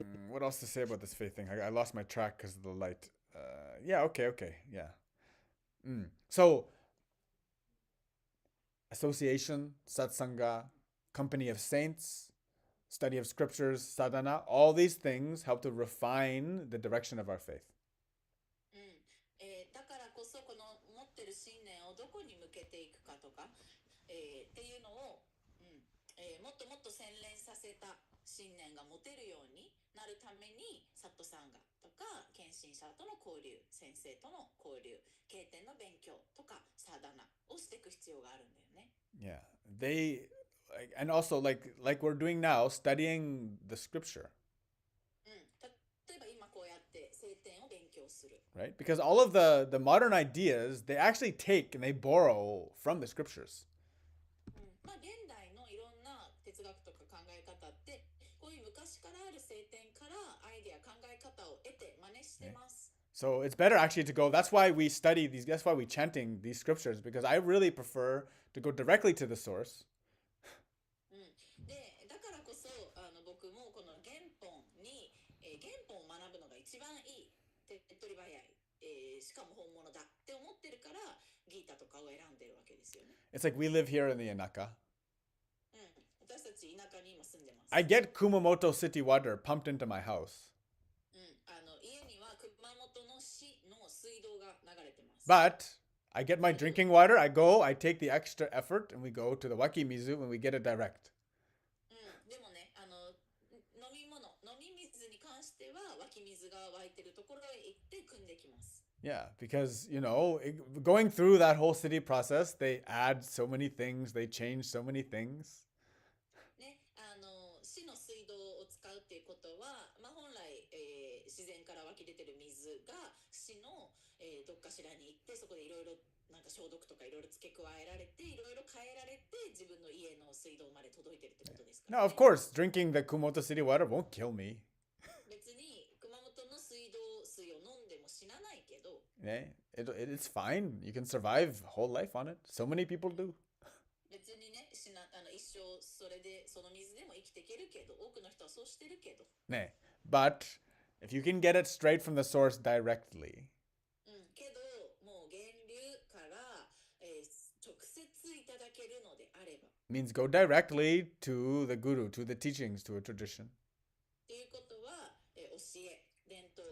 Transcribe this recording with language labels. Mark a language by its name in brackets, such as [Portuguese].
[English] What else to say about this faith thing? I lost my track because of the light. Yeah, okay, yeah. So, association, satsanga, company of saints, study of scriptures, sadhana, all these things help to refine the direction of our faith. [Japanese] だからこそこの持ってる信念をどこに向けていくかとか、っていうのを、もっともっと洗練させた信念が持てるようになるために、サットサンガとか献身者との交流、先生との交流、経典の勉強とかサダナをしていく必要があるんだよね。 [English] Yeah, and also like we're doing now, studying the scripture. [Japanese] 例えば今こうやって聖典を勉強する。 [English] Right? Because all of the modern ideas, they actually take and they borrow from the scriptures. [Japanese] 現代のいろんな哲学とか考え方ってこういう昔からある聖典からアイデア考え方を得て真似してます。 [English] So it's better actually to go. That's why we study these. That's why we chanting these scriptures, because I really prefer to go directly to the source. [Japanese] で、だからこそ僕もこの原本を学ぶのが一番いい、手っ取り早い、しかも本物だって思ってるからギータとかを選んでるわけですよね。 [English] It's like we live here in the Inaka. [Japanese] 私たち田舎に今住んでます。 [English] I get Kumamoto city water pumped into my house. [Japanese] 家には熊本の市の水道が流れてます。 [English] But I get my drinking water, I take the extra effort, and we go to the Wakimizu and we get it direct. [Japanese] でもね、飲み水に関しては湧き水が湧いてるところへ行って汲んできます。 [English] Yeah, because, going through that whole city process, they add so many things, they change so many things. [Japanese] ね、市の水道を使うっていうことは、本来、自然から湧き出てる水が市の、どっかしらに行って、そこでいろいろなんか消毒とかいろいろ付け加えられて、いろいろ変えられて、自分の家の水道まで届いてるってことですから、ね。 [English] Now, of course, drinking the Kumamoto city water won't kill me. [Japanese] 別に熊本の水道水を飲んでも死なないけど、 [English] it's fine. You can survive whole life on it. So many people do. [Japanese] 別にね、一生それでその水でも生きていけるけど、多くの人はそうしてるけど。 [English] But if you can get it straight from the source directly. [Japanese] けどもう源流から、直接いただけるのであれば。 [English] Means go directly to the guru, to the teachings, to a tradition. [Japanese] っていうことは、教え、伝